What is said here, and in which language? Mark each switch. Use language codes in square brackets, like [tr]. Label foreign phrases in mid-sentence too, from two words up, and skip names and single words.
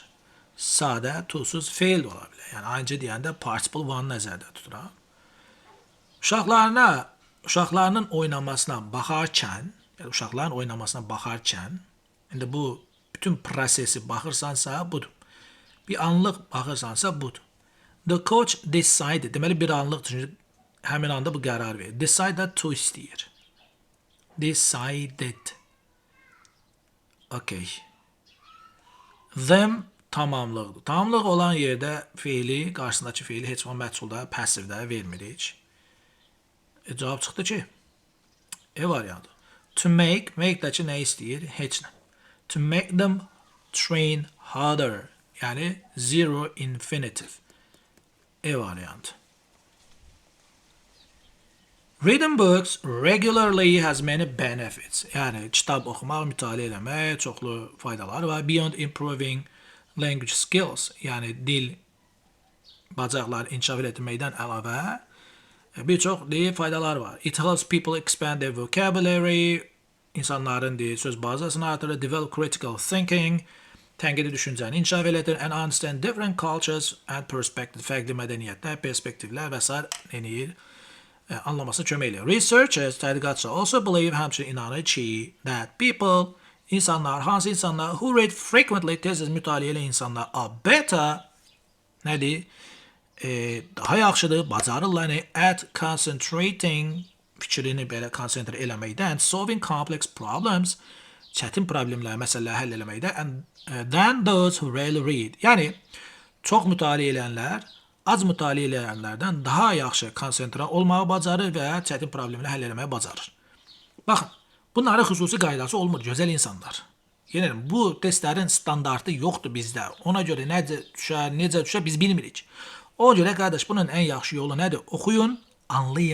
[az] Sadə, tuzsuz feil də ola bilər. Yəni ayıncı deyəndə [en] participle one [az] nəzərdə tuturam. Uşaqlarının oynamasına baxarkən, yəni uşaqların oynamasına baxarkən, indi bu bütün prosesi baxırsansa budur. Bir anlıq baxırsansa budur. [en] The coach decided, [az] deməli bir anlıq çünki həmin anda bu qərar verir. [en] Decided to istəyir. Decided. Okay. Them tamamlıqdır. [az] Tamamlıq olan yerdə fiili, qarşısındakı fiili heç vaxt məchulda, passivdə vermirik. Cavab çıxdı ki, variantı. [en] To make [az] dəki nə istəyir? Heç nə. [en] To make them train harder. [az] Yəni [en] zero infinitive. [az] Variantı. [en] Reading books regularly has many benefits. [az] Yəni kitab oxumaq, mütaliə eləmək çoxlu faydaları var. [en] Beyond improving language skills, [az] yəni dil bacarıqları inkişaf etməkdən əlavə birçok faydalar var. [en] It helps people expand their vocabulary, [az] insanların söz bazasını artırır, [en] develop critical thinking, [az] tənqidi düşüncəni inkişaf edir, [en] and understand different cultures and perspectives, [az] fərqli mədəniyyətlər, perspektivlər və s. Anlaması kömək edir. Researchers, tədqiqatçılar [en] also believe, [az] həmçinin inanır ki, [en] that people, [az] insanlar, hansı insanlar, [en] who read frequently, [az] tez-tez mütaliə edən insanlar [en] are better, [az] nədir? Daha yaxşıdır, bacarırlar [en] at concentrating, [az] fikrini belə konsentrə eləməkdən, [en] solving complex problems, [az] çətin problemlər, məsələləri həll eləməkdə, [en] than those who rarely read. [az] Yəni, çox mütaliə edənlər, az mütaliə edənlərdən daha yaxşı konsentrə olmağı bacarır və çətin problemləri həll eləməyi bacarır. Baxın, bunların xüsusi qaydası olmur, gözəl insanlar. Yəni, bu testlərin standartı yoxdur bizdə. Ona görə necə düşər, biz bilmirik. O görə qardaş, bunun ən yaxşı yolu nədir?